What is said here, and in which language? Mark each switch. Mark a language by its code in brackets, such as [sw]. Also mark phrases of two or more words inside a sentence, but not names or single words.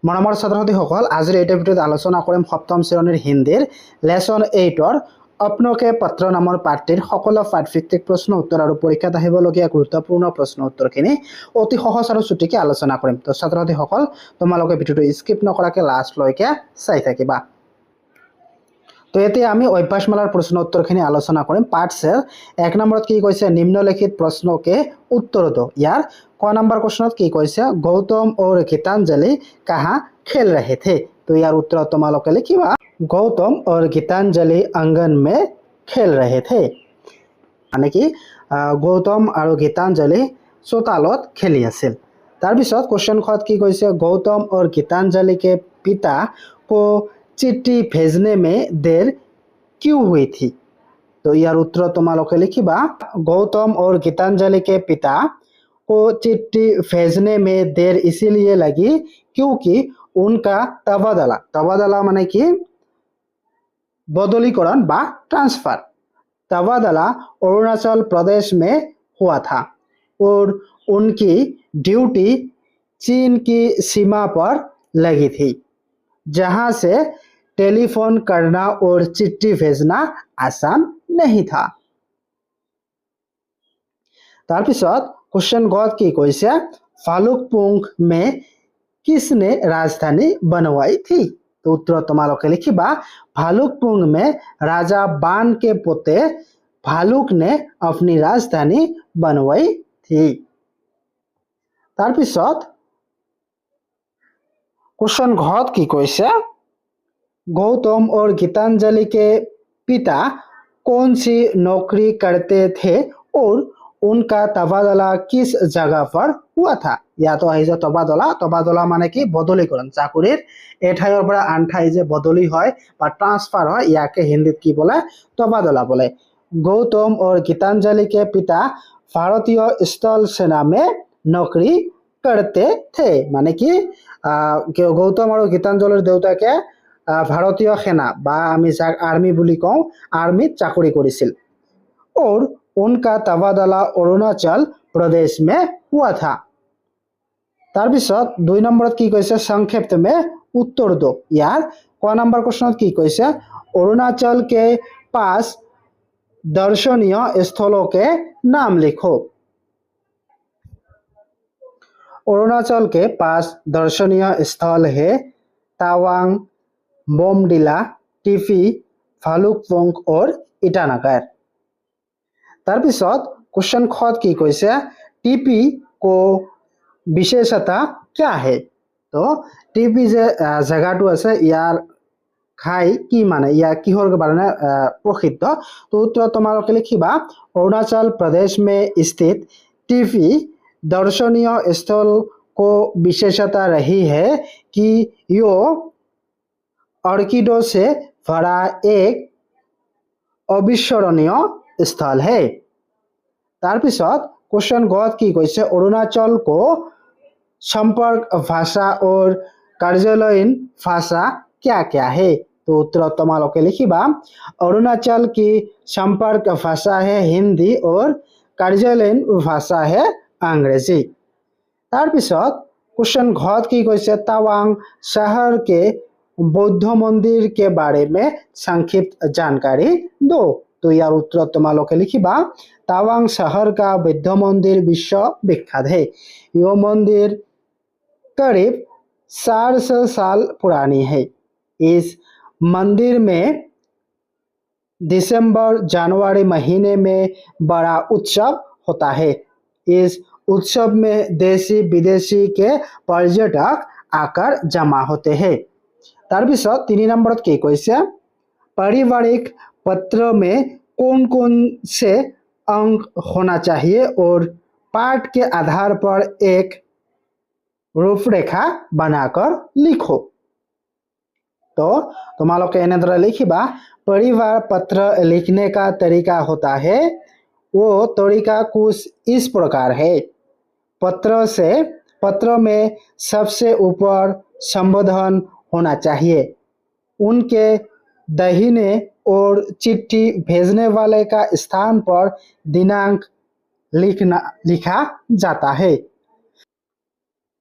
[as] মৰমৰ ছাত্ৰ ছাত্ৰীসকল, আজিৰ এই ভিডিঅ'ত আলোচনা কৰিম সপ্তম শ্ৰেণীৰ হিন্দীৰ লেসন 8ৰ अपनों पत्र नाমৰ পাঠটিৰ সকলো পাঠভিত্তিক প্ৰশ্ন উত্তৰ আৰু পৰীক্ষাত আহিবলগীয়া গুৰুত্বপূৰ্ণ প্ৰশ্ন উত্তৰখিনি অতি সহজ আৰু চুটিকে আলোচনা কৰিম। তো ছাত্ৰ ছাত্ৰীসকল, তোমালোকে ভিডিঅ'টো স্কিপ নকৰাকৈ লাষ্ট লৈকে চাই থাকিবা। তো এতিয়া আমি অভ্যাসমালাৰ প্ৰশ্ন উত্তৰখিনি আলোচনা কৰিম। পাঠ 1 নম্বৰত কি কৈছে, নিম্নলিখিত প্ৰশ্নকে উত্তৰ দো। ইয়াৰ ক নম্বৰ প্ৰশ্নত কি কৈছে, গৌতম [hi] और गीतांजलि कहाँ खेल रहे थे। [as] তো ইয়াৰ উত্তৰ তোমালোকে লিখিবা, [hi] गौतम और गीतांजलि आंगन में खेल रहे थे। [as] মানে কি, গৌতম আৰু গীতাঞ্জলি চোতালত খেলি আছিল। তাৰপিছত কোশ্চেন খত কি কৈছে, [hi] गौतम और गीतांजलि के पिता को चिट्ठी भेजने में देर क्यों हुई थी। [as] তো ইয়াৰ উত্তৰ তোমালোকে লিখিবা, [hi] गौतम और गीतांजलि के पिता को चिट्ठी भेजने में देर इसीलिए लगी क्योंकि उनका तबादला माने कि बदलीकरण बा ट्रांसफर, तबादला अरुणाचल प्रदेश में हुआ था और उनकी ड्यूटी चीन की सीमा पर लगी थी, जहां से टेलीफोन करना और चिट्ठी भेजना आसान नहीं था। তাৰপিছত [as] কোশ্চেন গত কি [hi] কৈছে, फालुकपुंग में किसने राजधानी बनवाई थी। [as] তো উত্তৰ তোমালোকে লিখিবা, [hi] भालुकपुंग में राजा बान के पोते भालुक ने अपनी राजधानी बनवाई थी। তাৰপিছত [as] কোশ্চেন ঘত কি [hi] কৈছে, गौतम और गीतांजलि के पिता कौन सी नौकरी करते थे और उनका तबादला किस जगह पर हुआ था। [as] या तो আহিছে তবাদলা মানে কি বদলীকৰণ, চাকৰিৰ এ ঠাইৰ পৰা আন ঠাই যে বদলি হয় বা ট্ৰান্সফাৰ হয়, ইয়াকে হিন্দীত কি বলে, তবাদলা বলে। [hi] गौतम और गीतांजलि के पिता भारतीय स्थल सेना में नौकरी करते थे। [as] মানে কি, गौतम और गीतांजलिৰ দেউতাকে ভাৰতীয় সেনা বা আমি যাক আৰ্মি বুলি কওঁ, আৰ্মিত চাকৰি কৰিছিল। [hi] और उनका तबादला अरुणाचल प्रदेश में हुआ था। [as] তাৰপিছত 2 নম্বৰত কি কৈছে, সংক্ষেপ [hi] में उत्तर दो। [as] यार क নম্বৰ প্ৰশ্নত কি কৈছে, [hi] अरुणाचल के पास दर्शनीय स्थलों के नाम लिखो। अरुणाचल के पास दर्शनीय स्थल है तावांग, बोमडिला, टिफी, भालुकपुंग और ईटानगर। তাৰপিছত [as] কোশ্চেন খত কি [hi] কৈছে, টিপি को विशेषता क्या है। [as] तो টিপি যে জায়গাটো আছে, ইয়াৰ খাই কি মানে, ইয়াৰ কিহৰ কাৰণে প্ৰসিদ্ধ। তো উত্তৰ তোমালোকে লিখিবা, [hi] अरुणाचल प्रदेश में स्थित टिफी दर्शनीय स्थल को विशेषता रही है कि यो ऑर्किडों से भरा एक अविस्मरणीय स्थल है। তাৰপিছত [as] কোশ্চেন গত কি [hi] কৈছে, अरुणाचल को संपर्क भाषा और कार्यालयीन भाषा क्या क्या है। [as] তো উত্তৰ তোমালোকে লিখিবা, [hi] अरुणाचल की संपर्क भाषा है हिंदी और कार्यालयीन भाषा है अंग्रेजी। তাৰপিছত [as] কোশ্চেন ঘত কি [hi] কৈছে, तावांग शहर के बौद्ध मंदिर के बारे में संक्षिप्त जानकारी दो। [as] তো ইয়াৰ উত্তৰ তোমালোকে লিখিবা, [hi] तावांग शहर का बौद्ध मंदिर विश्व विख्यात है। यह मंदिर करीब 400 साल पुरानी है। इस मंदिर में दिसंबर जनवरी महीने में बड़ा उत्सव होता है। इस उत्सव में देशी विदेशी के पर्यटक आकर जमा होते हैं। [as] তাৰপিছত 3 নম্বৰত কি কৈছে, [hi] पारिवारिक पत्र में कौन कौन से अंक होना चाहिए और पाठ के आधार पर एक रूपरेखा बनाकर लिखो। [as] तो তোমালোকে এনেদৰে লিখিবা, [hi] परिवार पत्र लिखने का तरीका होता है, वो तरीका कुछ इस प्रकार है। पत्र में सबसे ऊपर संबोधन होना चाहिए, उनके दाहिने और चिट्ठी भेजने वाले का स्थान पर दिनांक लिखा जाता है।